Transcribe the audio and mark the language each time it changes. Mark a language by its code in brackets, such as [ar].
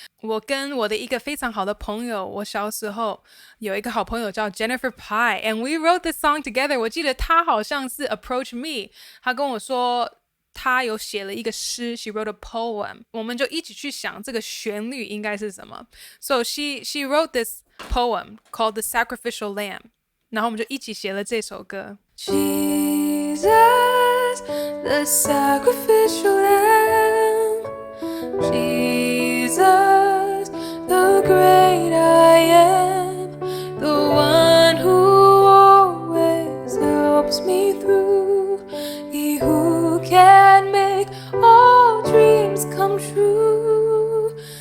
[zh] 我跟我的一个非常好的朋友，我小时候有一个好朋友叫 Jennifer Pye, and [en] we wrote this song together. [zh] 我记得他好像是 [en] approach me, [zh] 他跟我说他有写了一个诗 [en] She wrote a poem. [zh] 我们就一起去想这个旋律应该是什么. [en] So she wrote this poem called The Sacrificial Lamb. [zh] 然后我们就一起写了这首歌 [en] Jesus, the sacrificial lamb. Jesus, the great I am, the one who always helps me through. He who can make all dreams come true.